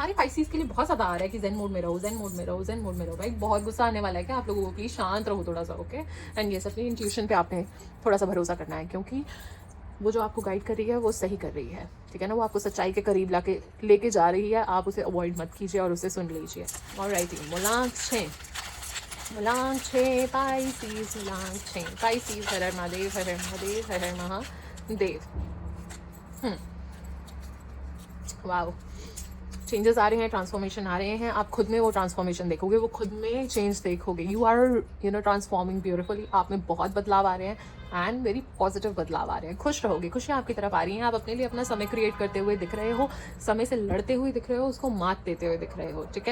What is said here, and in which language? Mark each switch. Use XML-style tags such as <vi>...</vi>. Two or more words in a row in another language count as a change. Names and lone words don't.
<hi>सारे पाइसीज के लिए बहुत ज़्यादा आ रहा है कि</hi> <en>Zen mode</en> <hi>में रहो,</hi> <en>Zen mode</en> <hi>में रहो,</hi> <en>Zen mode</en> <hi>में रहो. भाई बहुत गुस्सा आने वाला है क्या आप लोगों को? प्लीज शांत रहो थोड़ा सा. ओके. एंड ये अपनी इंट्यूशन पे आपने थोड़ा सा भरोसा करना है, क्योंकि वो जो आपको गाइड कर रही है वो सही कर रही है, ठीक है ना. वो आपको सच्चाई के करीब लेके जा रही है. आप उसे अवॉइड मत कीजिए और उसे सुन लीजिए. ऑलराइट. मुलांक 6 पाइसीज. मुलांक 6 पाइसीज. हर हर महादेव, हर हर महादेव, हर हर महादेव. वाओ. चेंजेस आ रहे हैं, ट्रांसफॉर्मेशन आ रहे हैं. आप खुद में वो ट्रांसफॉर्मेशन देखोगे, वो खुद में चेंज देखोगे.</hi> <en>You are transforming beautifully.</en> <hi>आप में बहुत बदलाव आ रहे हैं</hi> <en>and very positive</en> <hi>बदलाव आ रहे हैं. खुश रहोगे, खुशियाँ आपकी तरफ आ रही हैं. आप अपने लिए अपना समय क्रिएट करते हुए दिख रहे हो, समय से लड़ते हुए दिख रहे हो, उसको मात देते हुए दिख रहे हो, ठीक है.</hi>